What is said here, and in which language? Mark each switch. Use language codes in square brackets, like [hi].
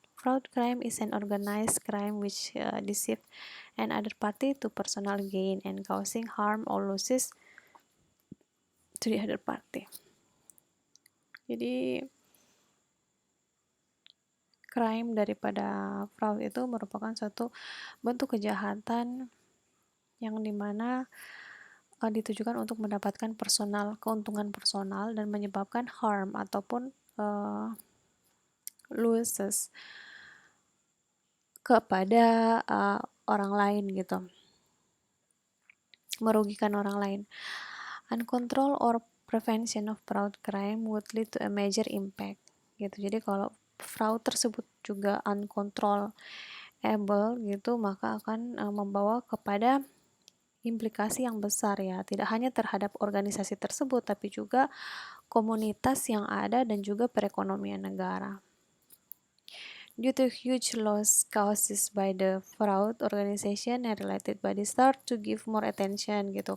[en] Fraud crime is an organized crime which deceive another party to personal gain and causing harm or losses to the other party. [id] Jadi crime daripada fraud itu merupakan suatu bentuk kejahatan yang dimana ditujukan untuk mendapatkan keuntungan personal dan menyebabkan harm ataupun losses kepada orang lain gitu, merugikan orang lain. [en] Uncontrolled or prevention of fraud crime would lead to a major impact gitu. [id] Jadi kalau fraud tersebut juga uncontrollable gitu, maka akan membawa kepada implikasi yang besar ya, tidak hanya terhadap organisasi tersebut tapi juga komunitas yang ada dan juga perekonomian negara. [en] Due to huge loss caused by the fraud, organization and related bodies start to give more attention gitu.